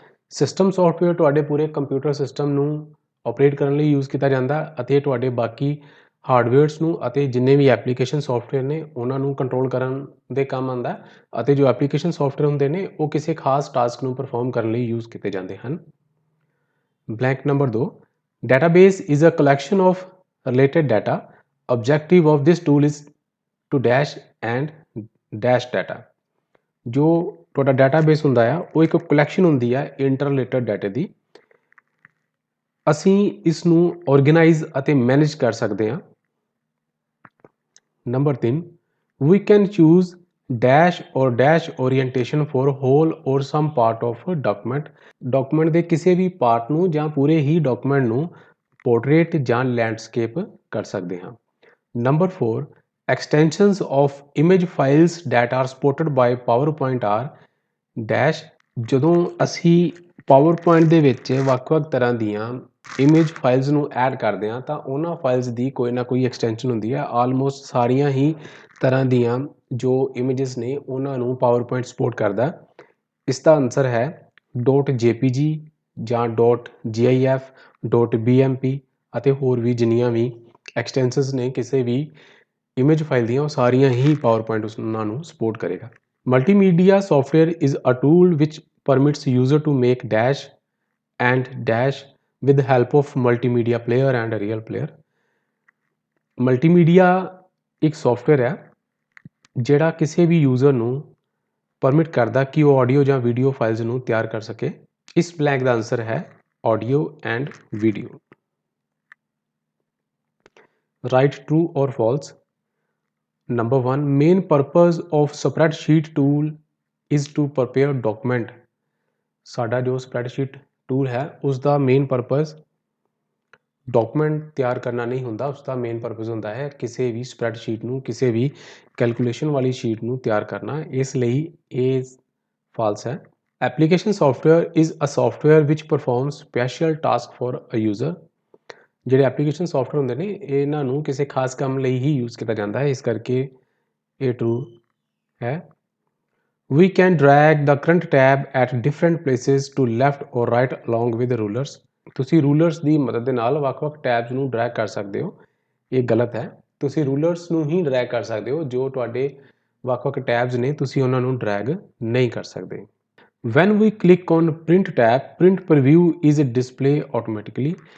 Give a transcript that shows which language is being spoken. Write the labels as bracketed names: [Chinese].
[Punjabi] System software ਤੁਹਾਡੇ ਪੂਰੇ computer system ਨੂੰ ਆਪਰੇਟ ਕਰਨ ਲਈ ਯੂਜ਼ ਕੀਤਾ ਜਾਂਦਾ ਅਤੇ ਤੁਹਾਡੇ ਬਾਕੀ ਹਾਰਡਵੇਅਰਸ ਨੂੰ ਅਤੇ ਜਿੰਨੇ ਵੀ ਐਪਲੀਕੇਸ਼ਨ ਸੌਫਟਵੇਅਰ ਨੇ ਉਹਨਾਂ ਨੂੰ ਕੰਟਰੋਲ ਕਰਨ ਦੇ ਕੰਮ ਆਉਂਦਾ। ਅਤੇ ਜੋ ਐਪਲੀਕੇਸ਼ਨ ਸੌਫਟਵੇਅਰ ਹੁੰਦੇ ਨੇ ਉਹ ਕਿਸੇ ਖਾਸ ਟਾਸਕ ਨੂੰ ਪਰਫਾਰਮ ਕਰਨ ਲਈ ਯੂਜ਼ ਕੀਤੇ ਜਾਂਦੇ ਹਨ। [English] Blank number 2, database is a collection of related data. objective of this tool is to dash and dash data। [Punjabi] ਜੋ ਤੁਹਾਡਾ ਡਾਟਾਬੇਸ ਹੁੰਦਾ ਆ ਉਹ ਇੱਕ ਕਲੈਕਸ਼ਨ ਹੁੰਦੀ ਹੈ ਇੰਟਰ ਰਿਲੇਟਡ ਡਾਟਾ ਦੀ। ਅਸੀਂ ਇਸ ਨੂੰ ਆਰਗੇਨਾਈਜ਼ ਅਤੇ ਮੈਨੇਜ ਕਰ ਸਕਦੇ ਹਾਂ। [English] Number 3, we can choose dash or dash orientation for whole or some part of a document। [Punjabi] Document ਦੇ ਕਿਸੇ ਵੀ ਪਾਰਟ ਨੂੰ ਜਾਂ ਪੂਰੇ ਹੀ ਡਾਕੂਮੈਂਟ ਨੂੰ ਪੋਰਟਰੇਟ ਜਾਂ ਲੈਂਡਸਕੇਪ ਕਰ ਸਕਦੇ ਹਾਂ। [English] Number 4, extensions of image files that are supported by PowerPoint are dash। [Punjabi] ਜਦੋਂ ਅਸੀਂ PowerPoint ਦੇ ਵਿੱਚ ਵੱਖ-ਵੱਖ ਤਰ੍ਹਾਂ ਦੀਆਂ ਇਮੇਜ ਫਾਈਲਸ ਨੂੰ ਐਡ ਕਰਦੇ ਹਾਂ ਤਾਂ ਉਹਨਾਂ ਫਾਈਲਸ ਦੀ ਕੋਈ ਨਾ ਕੋਈ ਐਕਸਟੈਂਸ਼ਨ ਹੁੰਦੀ ਹੈ। ਆਲਮੋਸਟ ਸਾਰੀਆਂ ਹੀ ਤਰ੍ਹਾਂ ਦੀਆਂ ਜੋ ਇਮੇਜਸ ਨੇ ਉਹਨਾਂ ਨੂੰ PowerPoint ਸਪੋਰਟ ਕਰਦਾ। ਇਸ ਦਾ ਆਨਸਰ ਹੈ .jpg ਜਾਂ .gif, .bmp ਅਤੇ ਹੋਰ ਵੀ ਜਿੰਨੀਆਂ ਵੀ ਐਕਸਟੈਂਸ਼ਨਸ ਨੇ ਕਿਸੇ ਵੀ ਇਮੇਜ ਫਾਈਲ ਦੀਆਂ ਉਹ ਸਾਰੀਆਂ ਹੀ PowerPoint ਉਹਨਾਂ ਨੂੰ ਸਪੋਰਟ ਕਰੇਗਾ। [English] Multimedia software is a tool which permits user to make dash and dash with the help of multimedia player and a real player। [Punjabi] Multimedia ਇੱਕ ਸੌਫਟਵੇਅਰ ਹੈ ਜਿਹੜਾ ਕਿਸੇ ਵੀ ਯੂਜ਼ਰ ਨੂੰ ਪਰਮਿਟ ਕਰਦਾ ਕਿ ਉਹ ਆਡੀਓ ਜਾਂ ਵੀਡੀਓ ਫਾਈਲਸ ਨੂੰ ਤਿਆਰ ਕਰ ਸਕੇ। ਇਸ ਬਲੈਂਕ ਦਾ ਆਨਸਰ ਹੈ audio and video. [English] Right true or false. Number 1 main purpose of spreadsheet tool is to prepare document. [Punjabi] ਸਾਡਾ ਜੋ ਸਪਰੈਡਸ਼ੀਟ ਟੂਲ ਹੈ ਉਸ ਦਾ ਮੇਨ ਪਰਪਸ ਡਾਕੂਮੈਂਟ ਤਿਆਰ ਕਰਨਾ ਨਹੀਂ ਹੁੰਦਾ, ਉਸ ਦਾ ਮੇਨ ਪਰਪਸ ਹੁੰਦਾ ਹੈ ਕਿਸੇ ਵੀ ਸਪਰੈਡਸ਼ੀਟ ਨੂੰ, ਕਿਸੇ ਵੀ ਕੈਲਕੂਲੇਸ਼ਨ ਵਾਲੀ ਸ਼ੀਟ ਨੂੰ ਤਿਆਰ ਕਰਨਾ। ਇਸ ਲਈ ਇਹ ਫਾਲਸ ਹੈ। [English] Application software is a software which perform special task for a user. [Punjabi] ਜਿਹੜੇ ਐਪਲੀਕੇਸ਼ਨ ਸੌਫਟਵੇਅਰ ਹੁੰਦੇ ਨੇ ਇਹਨਾਂ ਨੂੰ ਕਿਸੇ ਖਾਸ ਕੰਮ ਲਈ ਹੀ ਯੂਜ਼ ਕੀਤਾ ਜਾਂਦਾ ਹੈ, ਇਸ ਕਰਕੇ ਇਹ ਟਰੂ ਹੈ। [English] We can drag the current tab at different places to left or right along with the rulers। [Punjabi] ਤੁਸੀਂ ਰੂਲਰਸ ਦੀ ਮਦਦ ਦੇ ਨਾਲ ਵੱਖ-ਵੱਖ ਟੈਬਸ ਨੂੰ ਡਰੈਗ ਕਰ ਸਕਦੇ ਹੋ। ਇਹ ਗਲਤ ਹੈ। ਤੁਸੀਂ ਰੂਲਰਸ ਨੂੰ ਹੀ ਡਰੈਗ ਕਰ ਸਕਦੇ ਹੋ, ਜੋ ਤੁਹਾਡੇ ਵੱਖ-ਵੱਖ ਟੈਬਸ ਨੇ ਤੁਸੀਂ ਉਹਨਾਂ ਨੂੰ ਡਰੈਗ ਨਹੀਂ ਕਰ ਸਕਦੇ। [English] When we click on print tab, print preview is display automatically।